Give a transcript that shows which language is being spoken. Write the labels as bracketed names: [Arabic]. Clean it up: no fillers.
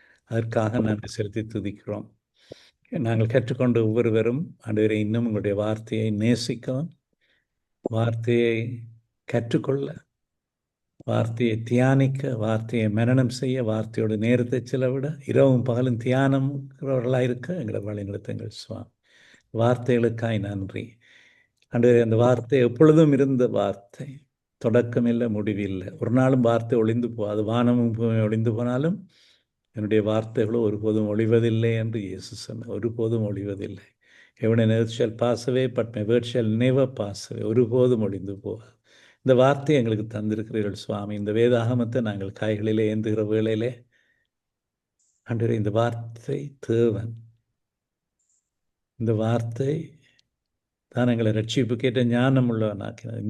[Tamil] அதற்காக நன்றி செலுத்தி துதிக்கிறோம். நாங்கள் கற்றுக்கொண்ட ஒவ்வொருவரும் ஆண்டவரே இன்னும் உங்களுடைய வார்த்தையை நேசிக்கவும், வார்த்தையை கற்றுக்கொள்ள, வார்த்தையை தியானிக்க, வார்த்தையை மனனம் செய்ய, வார்த்தையோட நேரத்தை செலவிட, இரவும் பகலும் தியானம்கிறவர்களாக இருக்க எங்களை வழிநடத்துங்கள் சுவாமி. வார்த்தைகளுக்காய் நன்றி ஆண்டவரே. அந்த வார்த்தை எப்பொழுதும் இருந்த வார்த்தை, தொடக்கம் இல்லை, முடிவில்லை. ஒரு நாளும் வார்த்தை ஒளிந்து போகாது. வானமும் ஒளிந்து போனாலும் என்னுடைய வார்த்தைகளோ ஒருபோதும் ஒழிவதில்லை என்று இயேசு சொன்னார். ஒருபோதும் ஒழிவதில்லை. [English] Heaven and earth shall pass away, but my word shall never pass away. [Tamil] ஒருபோதும் ஒழிந்து போகாது. இந்த வார்த்தையை எங்களுக்கு தந்திருக்கிறீர்கள் சுவாமி. இந்த வேதாகமத்தை நாங்கள் கைகளிலே ஏந்துகிற வேளையிலே ஆண்டவரே, இந்த வார்த்தை தேவன், இந்த வார்த்தை தான் எங்களை ரட்சிப்பு கேட்ட ஞானம் உள்ளவனாக்கினார்.